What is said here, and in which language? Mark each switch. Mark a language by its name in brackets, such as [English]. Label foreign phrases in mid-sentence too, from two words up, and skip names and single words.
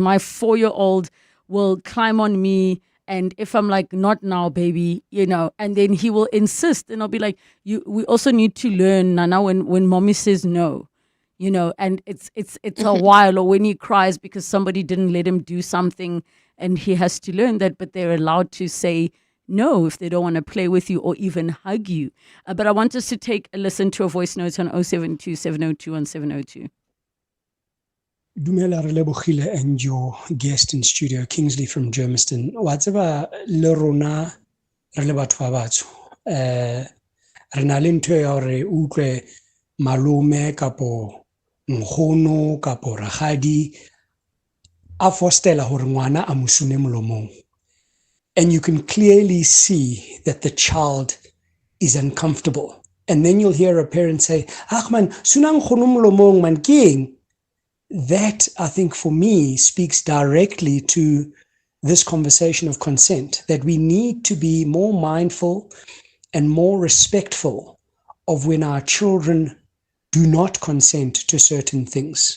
[English] My 4-year-old will climb on me, and if I'm like, not now, baby, and then he will insist, and I'll be like, we also need to learn, Nana, when mommy says no, and it's a while, or when he cries because somebody didn't let him do something, and he has to learn that, but they're allowed to say no if they don't want to play with you or even hug you. But I want us to take a listen to a voice note on 072 702 1702. Dumela Relebogile and your guest in studio, Kingsley from Germiston. [Southern Sotho] Wa tseba le rona re le batho ba batsho, re na le ntho ya hore utlwe malome kapo nkgono kapo ragadi a fostela hore ngwana a musune molomong. [English] And you can clearly see that the child is uncomfortable. And then you'll hear a parent say, man, [Southern Sotho] sunang nkgono molomong man keng. [English] That, I think, for me, speaks directly to this conversation of consent, that we need to be more mindful and more respectful of when our children do not consent to certain things.